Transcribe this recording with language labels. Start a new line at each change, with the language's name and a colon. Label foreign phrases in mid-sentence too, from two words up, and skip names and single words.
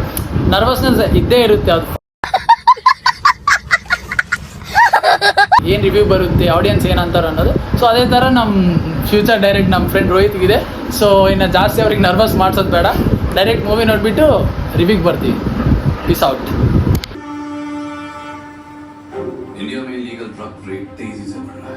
Kannada: ನರ್ವಸ್ನೆಸ್ ಇದ್ದೇ ಇರುತ್ತೆ. ಅದು ಏನು ರಿವ್ಯೂ ಬರುತ್ತೆ, ಆಡಿಯನ್ಸ್ ಏನಂತಾರೆ ಅನ್ನೋದು. ಸೊ ಅದೇ ಥರ ನಮ್ಮ
English: future direct
Kannada: ನಮ್ಮ ಫ್ರೆಂಡ್ ರೋಹಿತ್ಗಿದೆ. ಸೊ ಇನ್ನು ಜಾಸ್ತಿ ಅವ್ರಿಗೆ ನರ್ವಸ್ ಮಾಡಿಸೋದು ಬೇಡ,
English: direct movie
Kannada: ನೋಡಿಬಿಟ್ಟು ರಿವ್ಯೂಗೆ ಬರ್ತೀವಿ.
English: peace out.
Hindi: इंडिया में
English: legal drug trade
Hindi: तेजी से बढ़ रहा है.